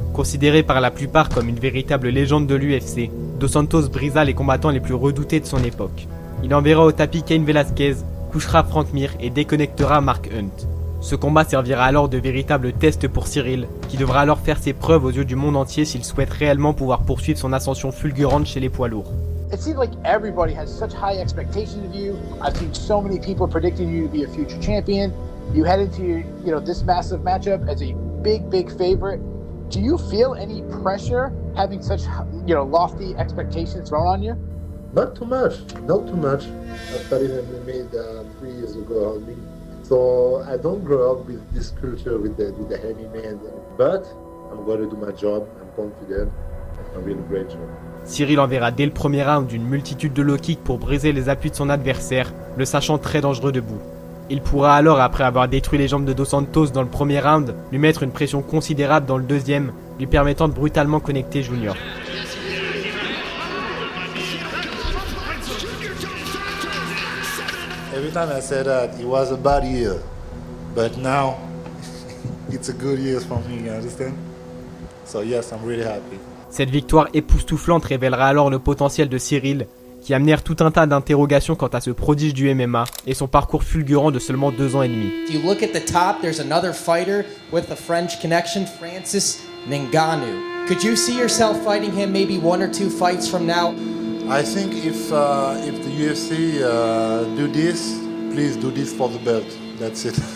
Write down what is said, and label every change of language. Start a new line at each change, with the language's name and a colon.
French: Considéré par la plupart comme une véritable légende de l'UFC, Dos Santos brisa les combattants les plus redoutés de son époque. Il enverra au tapis Cain Velasquez, couchera Frank Mir et déconnectera Mark Hunt. Ce combat servira alors de véritable test pour Ciryl, qui devra alors faire ses preuves aux yeux du monde entier s'il souhaite réellement pouvoir poursuivre son ascension fulgurante chez les poids lourds.
English: It seems like everybody has such high expectations of you. I've seen so many people predicting you to be a future champion. You head into this massive matchup as a big favorite. Do you feel any pressure having such lofty expectations thrown on you? Not too much. I started MMA 3 years ago only. So I don't grow up with this culture with the heavy man. But I'm going to do my job. I'm confident. I'm doing a great job.
French: Ciryl enverra dès le premier round une multitude de low kicks pour briser les appuis de son adversaire, le sachant très dangereux debout. Il pourra alors, après avoir détruit les jambes de Dos Santos dans le premier round, lui mettre une pression considérable dans le deuxième, lui permettant de brutalement connecter Junior.
English: Every time I said that, it was a bad year. But now, it's a good year for me, you understand? So yes, I'm really happy.
French: Cette victoire époustouflante révélera alors le potentiel de Cyril, qui amènèrent tout un tas d'interrogations quant à ce prodige du MMA et son parcours fulgurant de seulement 2 ans et demi.
English: If you look at the top, there's another fighter with a French connection, Francis Ngannou. Could you see yourself fighting him maybe 1 or 2 fights from now? I think if the UFC do this, please do this for the belt. That's it.